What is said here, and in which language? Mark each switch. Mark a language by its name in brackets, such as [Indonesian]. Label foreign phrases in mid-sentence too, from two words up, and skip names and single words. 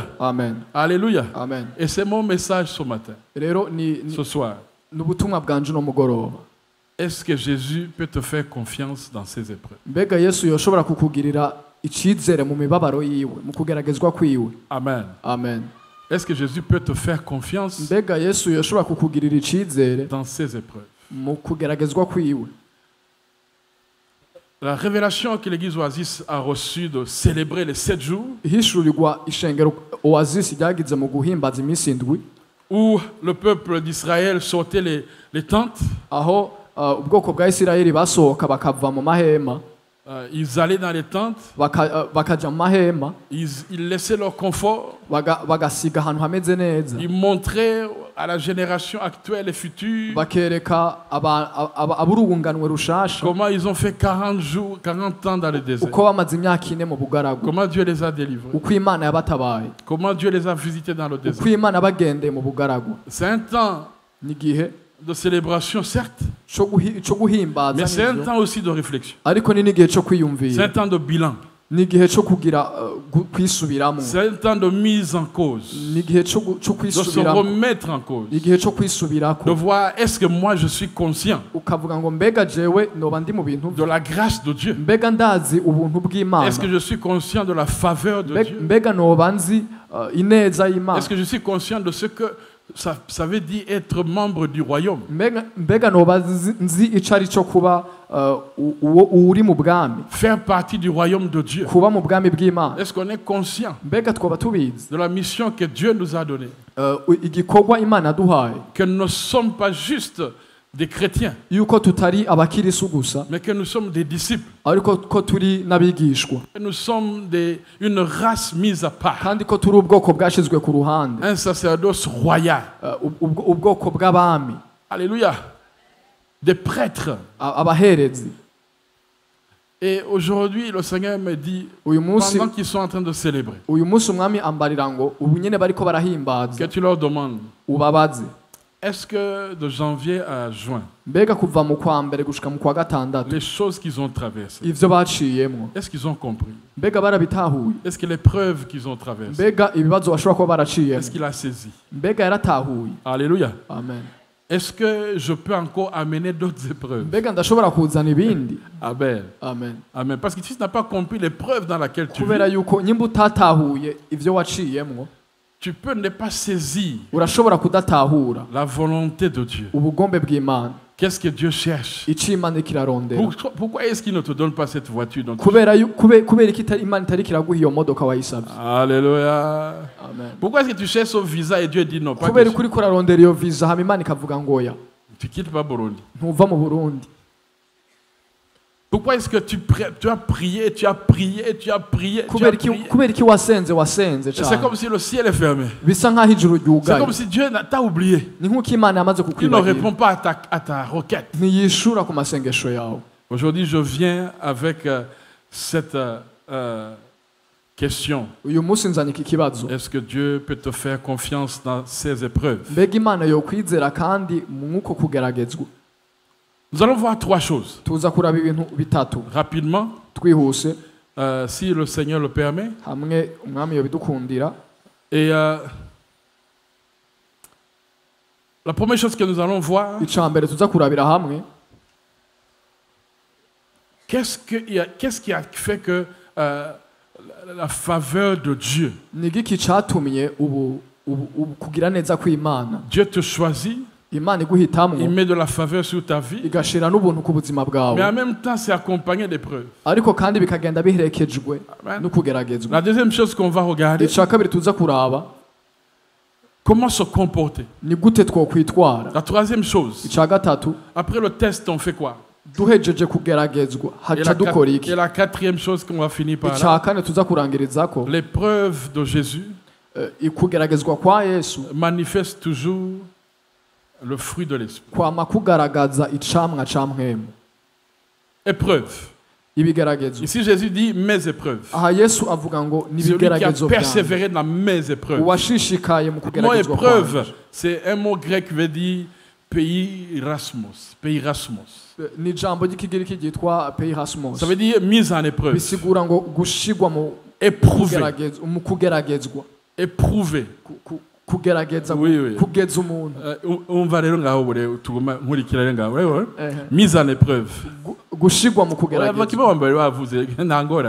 [French] Amen. Alléluia. Amen. Et c'est mon message ce matin, [Rundi] Rero [French] ce soir. [Rundi] n'ubutumwa bwanje no mugoroba. [French] Est-ce que Jésus peut te faire confiance dans ces épreuves? [Rundi] Mbega Yesu yoshobora kukugirira icizere mu mibabaro yiwe, mu kugeragezwa kwiwe. [French] Amen. Amen. Est-ce que Jésus peut te faire confiance [Rundi] Mbega Yesu yoshobora kukugirira icizere [French] dans ces épreuves? [Rundi] mu kugeragezwa kwiwe. [French] La révélation que l'église Oasis a reçue de célébrer les 7 jours, [Rundi] Ihishurirwa ishengero Oasis ryagize mu guhimbaza iminsi 7, [French] où le peuple d'Israël sortait les tentes, [Rundi] aho ubwoko bwa Isirayeli basohoka bakava mu mahema [French] ils allaient dans les tentes, [Rundi] bakaja mu mahema [French] ils laissaient leur confort, [Rundi] bagasiga ahantu hameze neza [French] ils montraient à la génération actuelle et future [Rundi] bakereka aburunganwe rushasha [French] comment ils ont fait 40 jours, 40 ans dans le désert, [Rundi] uko bamaze imyaka ine mu bugaragu, [French] comment Dieu les a délivrés, [Rundi] uko Imana yabatabaye, [French] comment Dieu les a visités dans le désert. [Rundi] uko Imana bagendeye mu bugaragu. [French] C'est un temps [Rundi] N'igihe [French] de célébration, certes, [Rundi] cyo guhimbaza [French] mais c'est un [Rundi] n'ivyo, [French] temps aussi de réflexion. [Rundi] ariko ni n'igihe cyo [French] C'est un [Rundi] kwiyumvira, [French] temps de bilan. [Rundi] n'igihe cyo kugira kwisubiramo, [French] C'est un temps de mise en cause, [Rundi] n'igihe cyo [French] de se [Rundi] kwisubiramo, [French] remettre en cause, [Rundi] igihe cyo [French] de [Rundi] kwisubirako, [French] voir est-ce que moi je suis conscient [Rundi] ukavuga ngo mbega jewe noba ndi mu bintu, [French] de la grâce de Dieu. [Rundi] mbega ndazi ubuntu bw'Imana, [French] Est-ce que je suis conscient de la faveur de Dieu? [Rundi] mbega noba nzi ineza y'Imana, [French] Est-ce que je suis conscient de ce que ça veut dire être membre du royaume? [Rundi] mbega noba nzi ico ari cyo kuba uri mu bwami, [French] Faire partie du royaume de Dieu. [Rundi] kuba mu bwami bw'Imana, [French] Est-ce qu'on est conscient [Rundi] mbega twoba tubizi [French] de la mission que Dieu nous a donnée? [Rundi] igikorwa Imana yaduhaye, [French] Que nous ne sommes pas juste des chrétiens, [Rundi] yuko tutari abakirisu gusa, [French] mais que nous sommes des disciples. [Rundi] ariko ko turi n'abigishwa, [French] Que nous sommes une race mise à part. [Rundi] kandi ko turi ubwoko bwashizwe ku ruhande, [French] Un sacerdoce royal. [Rundi] ubwoko bw'abami, [French] Alléluia. Des prêtres. [Rundi] abaherezi. [French] Et aujourd'hui, le Seigneur me dit, [Rundi] uyu munsi [French] pendant qu'ils sont en train de célébrer, [Rundi] umwami ambarira ngo ubu nyene bariko barahimbaza, [French] que tu leur demandes, [Rundi] ubabaze [French] est-ce que de janvier à juin, [Rundi] mbega kuva mu kwa mbere gushika mu kwa gatandatu [French] les choses qu'ils ont traversées, [Rundi] ivyo baciyemwo, [French] est-ce qu'ils ont compris? [Rundi] mbega barabitahuye, [French] Est-ce que les preuves qu'ils ont traversées, [Rundi] mbega ibibazo bashobora kuba [French] est-ce [Rundi] baraciyemwo, [French] qu'il a saisi? [Rundi] mbega yaratahuye. [French] Alléluia. Amen. Est-ce que je peux encore amener d'autres épreuves? mbega ndashobora kuzana ibindi. Amen. Amen. Amen. Parce que si tu n'as pas compris l'épreuve dans laquelle tu [Rundi] kubera [French] vis, [Rundi] yuko nyimba utatahuye ivyo waciyemwo, [French] tu peux ne pas saisir [Rundi] urashobora kudatahura [French] la volonté de Dieu. [Rundi] ubugombe bw'Imana, [French] Qu'est-ce que Dieu cherche? [Rundi] ico Imana kirarondera. [French] Pourquoi est-ce qu'il ne te donne pas cette voiture dont tu... [Rundi] kubera iki Imana itari kiraguha iyo modoka wayisabye. [French] Alléluia. Amen. Pourquoi est-ce que tu cherches au visa et Dieu dit non? Pas [Rundi] kubera [French] question. [Rundi] ukuri kurarondera iyo visa hama Imana ikavuga ngo oya, [French] Tu quittes pas Burundi. [Rundi] ntuva mu Burundi. [French] Pourquoi est-ce que tu as prié, tu as prié, tu as prié, tu as [Rundi] kubera [French] prié? [Rundi] iki wasenze [French] C'est [Rundi] cyane, [French] comme si le ciel est fermé. [Rundi] bisa nk'aho ijuru [French] C'est [Rundi] ryugaye, [French] comme si Dieu t'a oublié. [Rundi] ni nk'uko Imana yamaze [French] Il ne [Rundi] kukwibagira, [French] répond pas à ta requête. [Rundi] ntiyishura ku masengesho yawe. [French] Aujourd'hui, je viens avec cette question. [Rundi] uyu munsi nzanye iki kibazo, [French] Est-ce que Dieu peut te faire confiance dans ces épreuves? [Rundi] mbega Imana yokwizera kandi mw'uko kugeragezwa. [French] Nous allons voir trois choses. [Rundi] tuza kuraba ibintu bitatu [French] Rapidement, [Rundi] twihuse, [French] si le Seigneur le permet. [Rundi] hamwe umwami yobidukundira. [French] Et la première chose que nous allons voir, [Rundi] Ica mbere tuza kurabira hamwe, [French] qu'est-ce qui a fait que la faveur de Dieu, [Rundi] ni igiki catumye ubu kugira neza kw'Imana, [French] Dieu te choisit, [Rundi] Imana iguhitamwo [French] il met de la faveur sur ta vie, [Rundi] igashira n'ubuntu ku buzima [French] mais en [Rundi] bwawe, [French] même temps c'est accompagné d'épreuves. [Rundi] ariko kandi bikagenda biherekejwe Amen. no kugeragezwa. [French] La deuxième chose qu'on va regarder, [Rundi] Ica kabiri tuza kuraba [French] comment se comporter. [Rundi] ni gute twokwitwara. [French] La troisième chose, [Rundi] Ica gatatu, [French] après le test, on fait quoi? [Rundi] duhejeje kugeragezwa [French] Et [Rundi] haca dukora [French] et [Rundi] iki? [French] la quatrième chose qu'on va finir par là, [Rundi] Ica kane tuza kurangirizako, [French] l'épreuve de Jésus [Rundi] kugeragezwa kwa Yesu [French] manifeste toujours le fruit de l'esprit. [Rundi] kwama kugaragaza icamwa ca mpwemu, [French] Épreuve. [Rundi] ibigeragezwa. [French] Ici Jésus dit mes épreuves. [Rundi] Aha Yesu avuga ngo ni [French] Celui qui a [Rundi] ibigeragezo byanje, [French] persévéré dans mes épreuves. [Rundi] uwashishikaye mu [French] Le mot [Rundi] kugeragezwa [French] épreuve, [Rundi] kwanje. [French] c'est un mot grec qui veut dire pays Rasmus. Pays Rasmus. [Rundi] Ni ijambo ry'ikigiriki ryitwa peirasmos, [French] Ça veut dire mise en épreuve. [Rundi] bisigura ngo gushigwa mu [French] Éprouvé. [Rundi] kugeragezwa, [French] Éprouvé. [Rundi] kugerageza, [French] Oui, oui. [Rundi] kugeza umuntu. Umva rero ngaho bure tuguma nkurikira rero ngaho rero Ehe. [French] mise en épreuve. [Rundi] Gushigwa mu Urava kugeragezwa, kiba wambaye bavuze ntangora.